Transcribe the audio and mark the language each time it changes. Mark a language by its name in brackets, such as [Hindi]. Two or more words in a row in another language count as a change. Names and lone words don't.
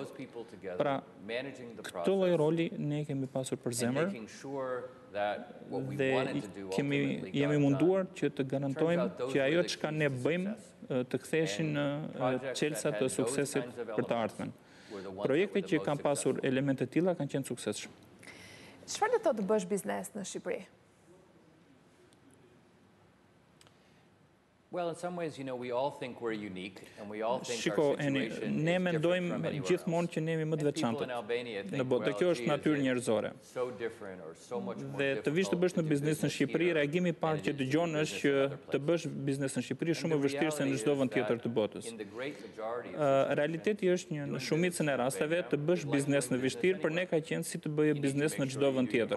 [Albanian] Pra, këtë lloj roli ne kemi pasur për zemër dhe jemi munduar që të garantojmë që ajo çka ne bëjmë të ktheheshin në çelësa të suksesit për të ardhmen. Projektet që kanë pasur elemente të tilla kanë qenë suksesshëm. Çfarë do të thotë të bësh biznes në Shqipëri? [English] Well, in some ways, we all think we're unique, and we all think [Albanian] Shiko, [English] our situation [Albanian] ne [English] is [Albanian] mendojmë [English] different from anywhere [Albanian] gjithmonë që ne jemi më të veçantë në botë. Dhe kjo është natyrë njerëzore. Dhe të vish të bësh në biznes në Shqipëri, reagimi i parë që dëgjon është që të bësh biznes në Shqipëri është shumë më vështirë se në çdo vend tjetër të botës. Realiteti është në shumicën e rasteve të bësh biznes në vështirë, për ne ka qenë si të bëje biznes në çdo vend tjetër.